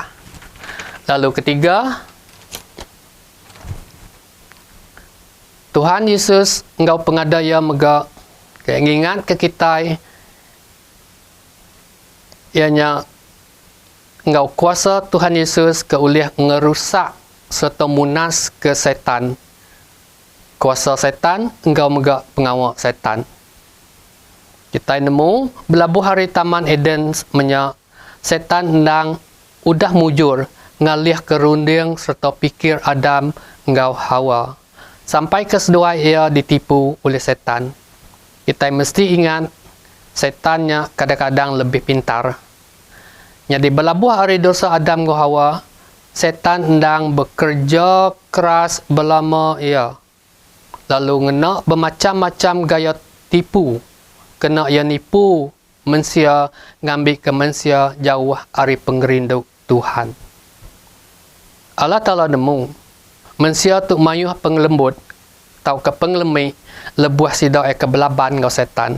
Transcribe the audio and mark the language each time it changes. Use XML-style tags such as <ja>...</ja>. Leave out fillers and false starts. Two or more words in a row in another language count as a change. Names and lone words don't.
<iba>Lalu ketiga, Tuhan Yesus engkau pengadaya megak keinginan ke kita, ianya engkau kuasa Tuhan Yesus ke ulih ngerusak serta munas ke setan. Kuasa setan, engkau megak pengawal setan. Kita nemu belabuh hari Taman Eden menyak setan hendang udah mujur ngalih ke runding serta pikir Adam engkau Hawa.</iba> <ms>Sampai kesedua ia ditipu oleh setan. Kita mesti ingat, setannya kadang-kadang lebih pintar.</ms> <iba>Jadi belabuh hari dosa Adam engkau Hawa, setan hendang bekerja keras belama ia. Lalu ngena bermacam-macam gaya tipu. Kena ia nipu manusia, ngambil ke manusia jauh dari pengerinduk Tuhan. Allah Ta'ala nemu manusia tu mayuh pengelembut, tau ke pengelemi, lebuah sidau ke belaban kau setan.</iba>